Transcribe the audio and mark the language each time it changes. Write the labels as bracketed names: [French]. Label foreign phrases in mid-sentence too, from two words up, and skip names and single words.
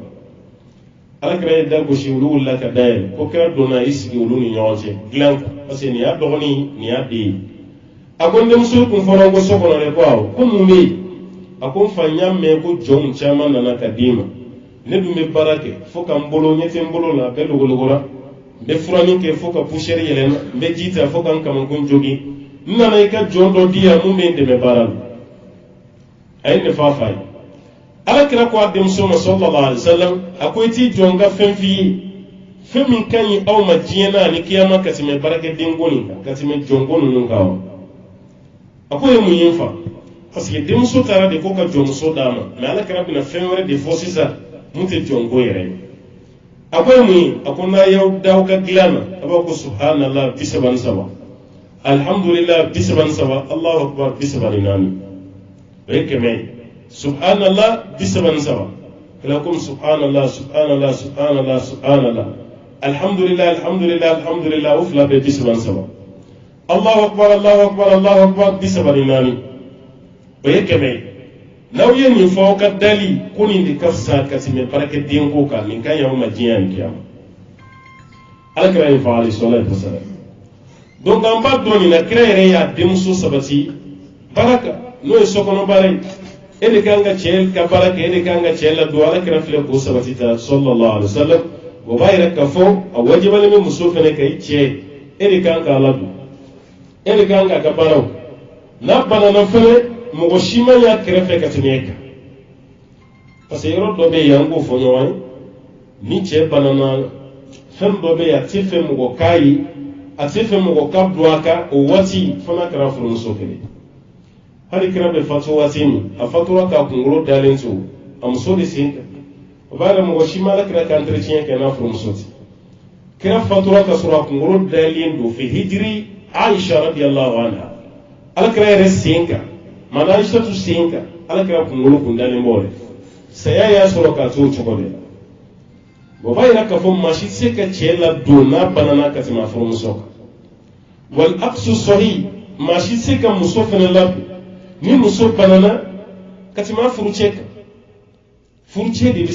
[Bambara] ala kira ye da gosi olu wulila ka da yɛlɛ ko kira donna i sigi olu ni ɲɔgɔn cɛ dilan kan [French] parce que [Bambara] nin y'a dɔgɔnin nin y'a den akonde muso kun fɔra ko so kɔnɔ de ko mun bɛ yen a ko n fa n y'a mɛn ko jɔnw caman nana ka d'i ma ne dun bɛ baara kɛ fo ka n bolo ɲɛ tɛ n bolo la a bɛɛ logologora n bɛ furanin kɛ fo ka poussière yɛlɛma n bɛ ji ta fo ka n kamakun jogin n nana i ka jɔn dɔ di yan mun bɛ n dɛmɛ baara la a ye ne fa fa ye alakira ko a denmuso ma [Arabic] صلى الله عليه وسلم [Bambara] a ko i t'i jɔ n ka fɛn f'i ye fɛn min ka ɲi aw ma diɲɛ na ani kiyama ka tɛmɛ baarakɛden ko nin kan ka tɛmɛ jɔnko ninnu kan wa a ko ye mun ye n fa [French] parce que [Bambara] denmuso taara de ko ka jɔnmuso d'a ma mais alakira bɛna fɛn wɛrɛ de fɔ sisan mun tɛ jɔnko yɛrɛ ye a ko ye mun ye a ko n'a y'aw da ka dilan na a b'a ko [Arabic] سبحان الله 33 الحمد لله 33 الله أكبر 34 [Bambara] o ye 100 ye subhanallah 33 kala comme [Arabic] سبحان الله سبحان الله سبحان الله سبحان الله الحمد لله الحمد لله الحمد لله [Bambara] alhamdulillah o fila bɛ 33 [Arabic] الله أكبر الله أكبر الله أكبر [Bambara] 34 o ye 100 ye n'aw ye nin fɔ ka dali ko nin de ka fisa ka tɛmɛ baarakɛden ko kan nin ka ɲi aw ma diɲɛ ni kiyama alakira ye fɔ [Arabic] عليه الصلاة والسلام [Bambara] donc an b'a dɔn nin na kira yɛrɛ y'a denmuso sabati baraka n'o ye sokɔnɔ baara ye e de kan ka cɛ ka baara kɛ e de kan ka cɛ ladon alakira filɛ k'o sabati ta [Arabic] صلى الله عليه وسلم [Bambara] o b'a yɛrɛ ka fɔ a wajibalen bɛ muso fɛnɛ ka i cɛ e de kan k'a ladon e de kan k'a ka baaraw n'a banana fɛnɛ mɔgɔ si ma y'a kɛrɛfɛ ka tɛmɛ e kan parce que yɔrɔ dɔ bɛ yen an k'o fɔ ɲɔgɔn ye ni cɛ banana fɛn dɔ bɛ yen a tɛ fɛ mɔgɔ k'a ye a tɛ fɛ mɔgɔ ka don a kan o waati fana kɛra furumuso kelen hali kira bɛ fatu waati min a fatura k'a kunkolo dalen to a muso de sen kan o b'a yɛrɛ mɔgɔ si ma ala kira ka entretien kɛ n'a furumuso tɛ kira fatura ka sɔrɔ a kunkolo dalen don fɛ hijiri Aisha [Arabic] رضي الله عنها [Bambara] ala kira yɛrɛ sen kan mana Aishatu sen kan ala kira kunkolo kun dalen bɔ de saya y'a sɔrɔ k'a to o cogo de la o b'a yɛrɛ k'a fɔ maa si tɛ se ka cɛ ladon n'a banana ka tɛmɛ a furumuso kan [Arabic] والعكس صحيح [Bambara] maa si tɛ se ka muso fɛnɛ ladon ni muso banana ka tɛmɛ a furucɛ kan furucɛ de bɛ